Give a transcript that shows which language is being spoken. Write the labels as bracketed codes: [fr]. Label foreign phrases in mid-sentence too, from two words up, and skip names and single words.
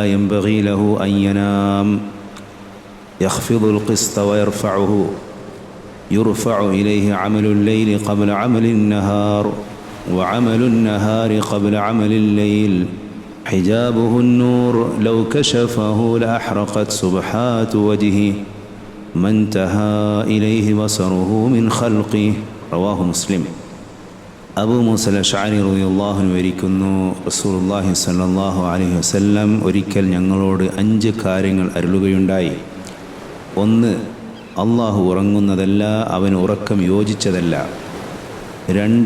[ar] ينبغي له أن ينام يخفض القسط ويرفعه يرفع إليه عمل الليل قبل عمل النهار وعمل النهار قبل عمل الليل حجابه النور لو كشفه لأحرقت سبحات وجهه ما انتهى إليه بصره من خلقه رواه مسلم. [ml] അബൂ മൂസ അശ്അരി [ar] رضي الله عنه [ml] വരിക്കുന്നു, [ar] رسول الله صلى الله عليه وسلم [ml] ഒരിക്കൽ ഞങ്ങളോട് 5 കാര്യങ്ങൾ അരുളുകയുണ്ടായി. 1. അള്ളാഹു ഉറങ്ങുന്നതല്ല, അവൻ ഉറക്കം യോജിച്ചതല്ല. 2.